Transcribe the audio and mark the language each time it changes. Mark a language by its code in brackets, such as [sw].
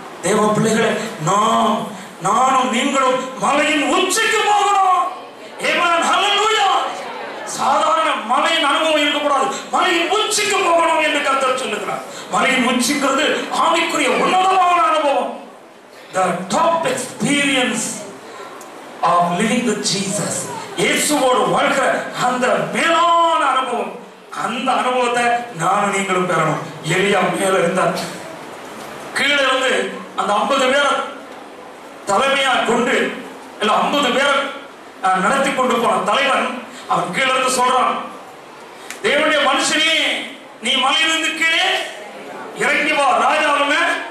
[ta] தேவ பிள்ளைகளே, நானும் நீங்களும் மலையின் உச்சிக்கு போகணும். ஆமென். ஹல்லேலூயா. சாதாரண மலையின் அனுபவம் இருக்கக்கூடாது, மலையின் உச்சிக்கு போகணும் என்று கர்த்தர் சொல்லுகிறார். மலையின் உச்சிங்கிறது ஆவிக்குரிய உன்னதமான அனுபவம். [en] The top experience of living with Jesus. [ta] இயேசுவோடு வாழ்கிற அந்த மேலான அனுபவம். அந்த அனுபவத்தை நானும் நீங்களும் பெறணும். எலியா மேல இருந்தார். கீழே வந்து அந்த 50 பேரை தலைமையா கொண்டு, இல்ல 50 பேரை நடத்தி கொண்டு போன தலைவன் அவன் கீழே இருந்து சொல்றான், தேவனுடைய மனுஷனே, நீ மலையிலிருந்து கீழே இறங்கி வா. ராஜாவுமே